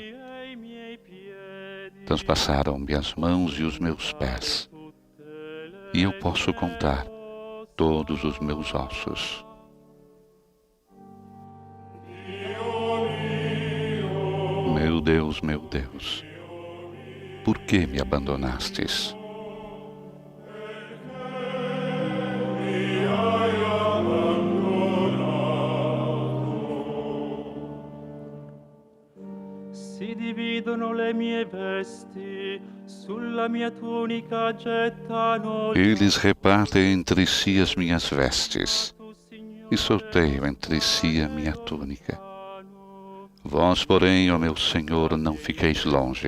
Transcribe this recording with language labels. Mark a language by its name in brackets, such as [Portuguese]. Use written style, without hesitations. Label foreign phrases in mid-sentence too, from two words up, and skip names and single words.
[Portuguese] Transpassaram-me as mãos e os meus pés, e eu posso contar todos os meus ossos. Meu Deus, por que me abandonastes? [Italian] Si dividono le mie vesti, sulla mia tunica gettano. [Portuguese] Eles repartem entre si as minhas vestes e sorteiam entre si a minha túnica. Vós, porém, ó meu Senhor, não fiqueis longe.